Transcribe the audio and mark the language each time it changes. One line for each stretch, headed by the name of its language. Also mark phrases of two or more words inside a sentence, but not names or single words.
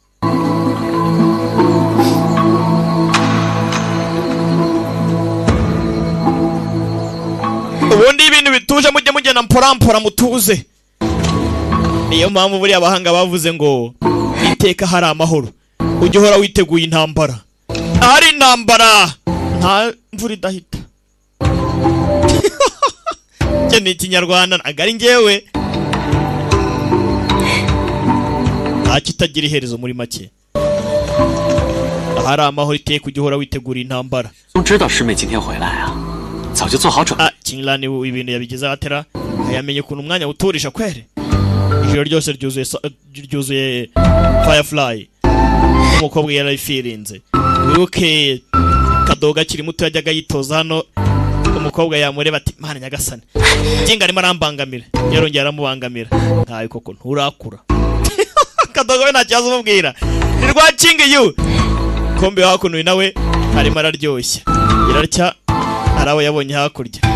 Kinyarwanda: ubundi ibintu bituje mujye mugenda mpora mutuze niyo mpamvu buriya abahanga bavuze ngo iteka hari amahoro ujye uhora witeguye intambara ahari intambara nta mvura idahita cyo ni ikinyarwanda ntabwo ari njyewe nta kitagira iherezo muri make ahari amahoro iteka ujye uhora witegura intambara
Chinese: 都知道师妹今天回来啊，早就做好准备。
Kinyarwanda: Kinglani ibintu yabigize atera yamenye ukuntu umwanya uturisha kwere ijoro ryose ryuzuye Firefly umukobwa yarayifirinze wibuke kadoga kiri muto yajyaga yitoza hano umukobwa yamureba ati mana nyagasani jinga arimo arambangamira yarongera aramubangamira ntayo koko nturakura kadoga we nta kibazo umubwira ni rwa kingi yu kombe hakuno nawe arimo araryoshya irarya arawe yabonye hakurya